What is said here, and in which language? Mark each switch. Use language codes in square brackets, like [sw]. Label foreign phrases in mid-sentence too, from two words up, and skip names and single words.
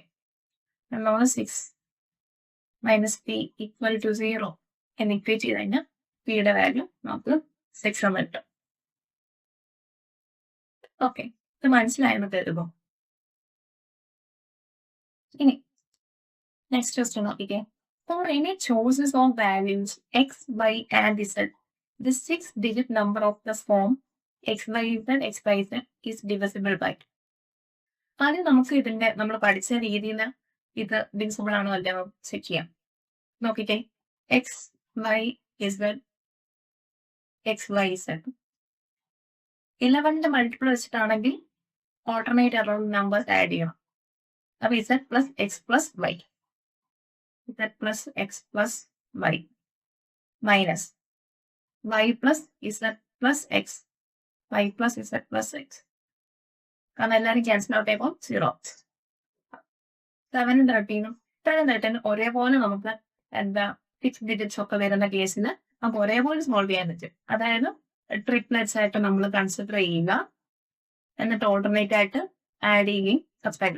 [ml] നമ്മൾ 6 [en] minus p equal to [ml] 0 എന്ന് ഇക്വേറ്റ് ചെയ്ത് കഴിഞ്ഞാൽ പിയുടെ വാല്യൂ നമുക്ക് 6 എന്ന് കിട്ടും. ഓക്കെ, ഇത് മനസ്സിലായെന്ന് കരുതുമോ? ഇനി [en] next question [ml] നോക്കിക്കേ. [en] For any choices of values x, y, and z, the 6-digit number of the form xyz is divisible by. [ml] ആദ്യം നമുക്ക് ഇതിന്റെ നമ്മൾ പഠിച്ച രീതിയിൽ ഇത് ഡിവിസിബിൾ ആണോ അല്ലയോ ചെക്ക് ചെയ്യാം. നോക്കിക്കേ, [en] x y z x y z [ml] 11ന്റെ മൾട്ടിപ്പിൾ വെച്ചിട്ടാണെങ്കിൽ [en] alternate around numbers add [ml] ചെയ്യണം. [en] അപ്പൊ z plus x plus y, z plus x plus y minus y plus z plus x, y plus z plus x. [ml] കാരണം എല്ലാവരും [en] cancel out [ml] ആയപ്പോൾ 0. 7 13 ഒരേപോലെ നമുക്ക് എന്താ 6 ഡിജിറ്റ്സ് ഒക്കെ വരുന്ന കേസിൽ നമുക്ക് ഒരേപോലെ സോൾവ് ചെയ്യാൻ പറ്റും. അതായത് ട്രിപ്ലെറ്റ്സ് ആയിട്ട് നമ്മൾ കൺസിഡർ ചെയ്യുക, എന്നിട്ട് ഓൾട്ടർനേറ്റ് ആയിട്ട് ആഡ് ചെയ്യുകയും സബ്സ്ട്രാക്ട്.